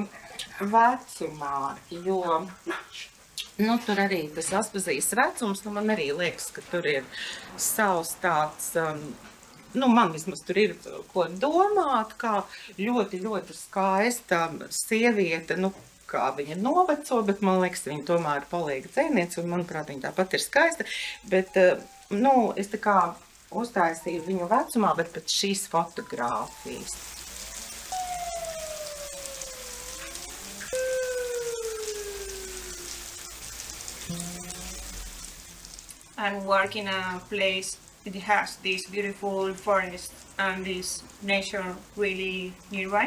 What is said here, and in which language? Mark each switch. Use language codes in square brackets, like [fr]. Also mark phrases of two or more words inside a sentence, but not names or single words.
[lv] vecumā, jo, tur arī tas Aspazijas vecums, man arī liekas, ka tur ir savs tāds, man vismaz tur ir ko domāt, kā ļoti, ļoti skaista sieviete, kā viņa noveco, bet man liekas, viņa tomēr ir palīga dzejniece, un manuprāt, viņa tāpat ir skaista, bet, es tā kā uztaisīju viņu vecumā, bet pēc šīs fotogrāfijas. [en] And work in a place that has this beautiful forest and this nature really nearby.